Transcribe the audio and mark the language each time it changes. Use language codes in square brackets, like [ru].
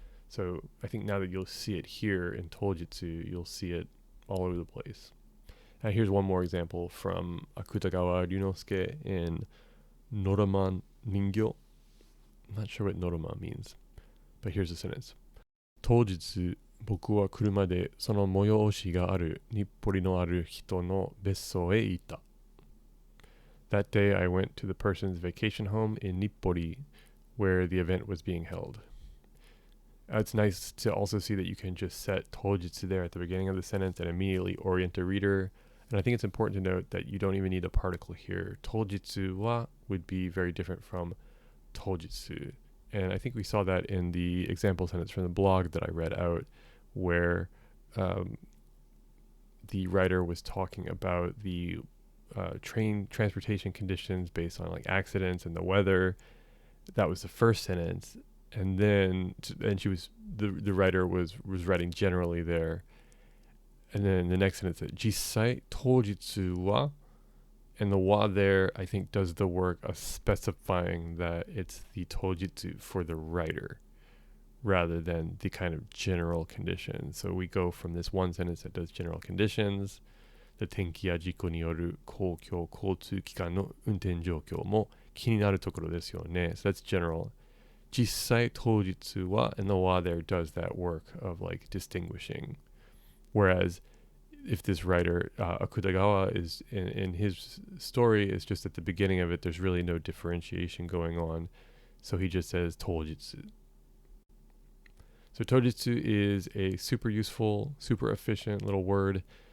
[en] So I think now that you'll see it here in Tojitsu, you'll see it all over the place. Here's one more example from Akutagawa Ryunosuke in Noraman Ningyo. I'm not sure what Norama means, but here's the sentence. [ja] 当日、僕は車でその催しがある日暮里のある人の別荘へ行った。 [en] That day I went to the person's vacation home in Nippori where the event was being held. It's nice to also see that you can just set tojitsu there at the beginning of the sentence and immediately orient a reader. And I think it's important to note that you don't even need a particle here. Tojitsu wa would be very different from tojitsu. And I think we saw that in the example sentence from the blog that I read out, where the writer was talking about the train transportation conditions based on like accidents and the weather. That was the first sentence, and then the writer was writing generally there, and then the next sentence said jisai tojitsu wa, and the wa there I think does the work of specifying that it's the tojitsu for the writer rather than the kind of general conditions. So we go from this one sentence that does general conditions, [ja] で天気や事故による公共交通機関の運転状況も気になるところですよね. [en] So that's general. [ja] 実際当日は [en] and the wa there does that work of like distinguishing. Whereas if this writer, Akutagawa, is in his story, is just at the beginning of it, there's really no differentiation going on. So he just says tojitsu. So tojitsu is a super useful, super efficient little word.